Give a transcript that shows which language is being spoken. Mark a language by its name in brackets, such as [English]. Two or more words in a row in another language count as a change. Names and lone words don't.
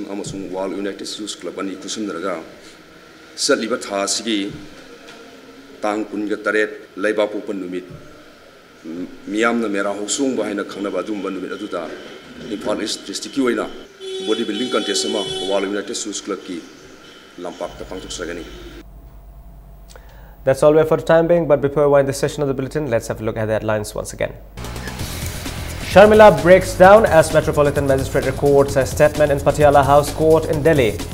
[Manipuri] amasung WAL United Youth Club ani kusumdaraga satliba tha sigi tang kun ga taret laiba popan numit miyam na mera hosung ba haina khangna ba dum numit aduda Imphal East District ki oina [English] bodybuilding contest [Manipuri] ma WAL United Youth Club ki lampak ta pangtuk sagani. [English] That's all we have for the time being, but before we wind this session of the bulletin, let's have a look at the headlines once again. Sharmila breaks down as Metropolitan Magistrate records a statement in Patiala House Court in Delhi.